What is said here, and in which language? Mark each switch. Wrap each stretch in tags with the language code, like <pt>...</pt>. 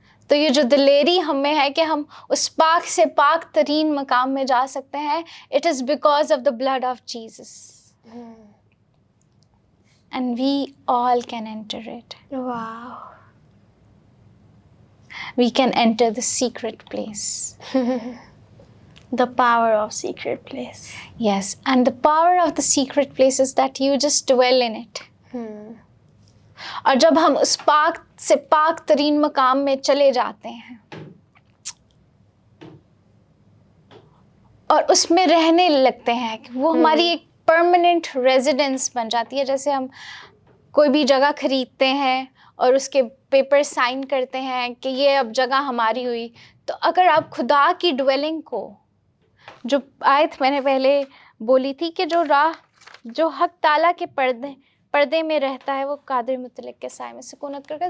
<ur>تو یہ جو دلیری ہمیں ہے کہ ہم اس پاک سے پاک ترین مقام میں جا سکتے ہیں,</ur> <en>It is because of the blood of Jesus, and we all can enter it. Wow. We can enter the secret place. The power of secret place. Yes, and the power of the secret place is that you just dwell in it.</en> <ur>اور جب ہم اس پاک سے پاک ترین مقام میں چلے جاتے ہیں اور اس میں رہنے لگتے ہیں, وہ ہماری ایک پرماننٹ ریزیڈنس بن جاتی ہے. جیسے ہم کوئی بھی جگہ خریدتے ہیں اور اس کے پیپر سائن کرتے ہیں کہ یہ اب جگہ ہماری ہوئی, تو اگر آپ خدا کی ڈویلنگ کو, جو آیت میں نے پہلے بولی تھی کہ جو حق تعالیٰ کے پردے میں رہتا ہے وہ قادر مطلق کے سائے میں سکونت کرتا ہے.</ur>